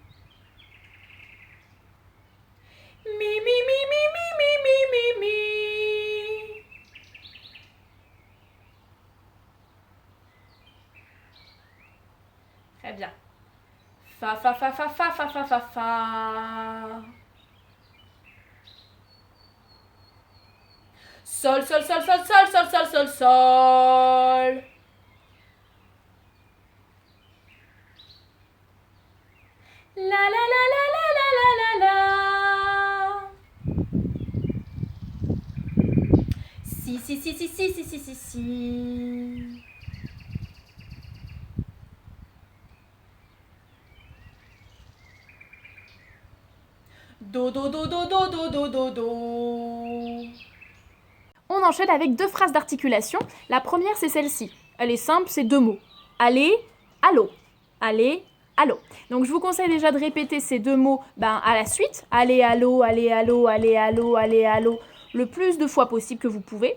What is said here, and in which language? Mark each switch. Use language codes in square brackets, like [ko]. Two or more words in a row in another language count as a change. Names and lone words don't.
[fr] Mi, mi, mi, mi, mi, mi, mi, mi, mi. Très bien. Fa, fa, fa, fa, fa, fa, fa, fa, fa. Sol, sol, sol, sol, sol, sol, sol, sol, sol. La la la la la la la la. Si si si si si si si si si. Do do do do do do do do do. On enchaîne avec deux phrases d'articulation. La première, c'est celle-ci. Elle est simple, c'est deux mots. Aller, allô. Aller, allô. Donc je vous conseille déjà de répéter ces deux mots à la suite. Aller, allô, aller, allô, aller, allô, aller, allô, le plus de fois possible que vous pouvez.